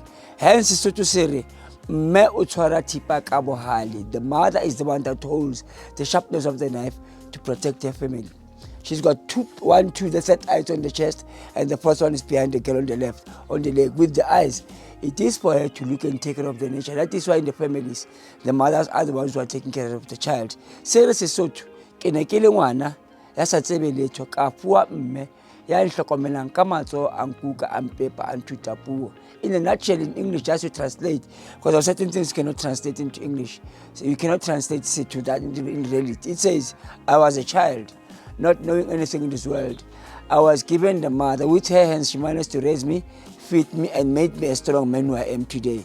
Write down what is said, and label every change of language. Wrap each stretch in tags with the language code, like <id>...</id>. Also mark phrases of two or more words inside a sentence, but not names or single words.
<en>Hence, SOWETO say, the mother is the one that holds the sharpness of the knife to protect her family. She's got 2, the third eye on the chest, and the first one is behind the girl on the left, on the leg, with the eyes. It is for her to look and take care of the nature. That is why in the families, the mothers are the ones who are taking care of the child.</en> <st>Sere Sesotho, ke ne ke le ngwana ya sa tsebeletsho ka fuwa mme ya nhlokomelang ka matsoho a nkuka a mpepa a nthuta puo.</st> <en>In a nutshell, in English, just to translate, because there are certain things you cannot translate into English. So you cannot translate it to that in reality. It says, I was a child, not knowing anything in this world. I was given the mother. With her hands, she managed to raise me, feed me, and made me a strong man who I am today.</en>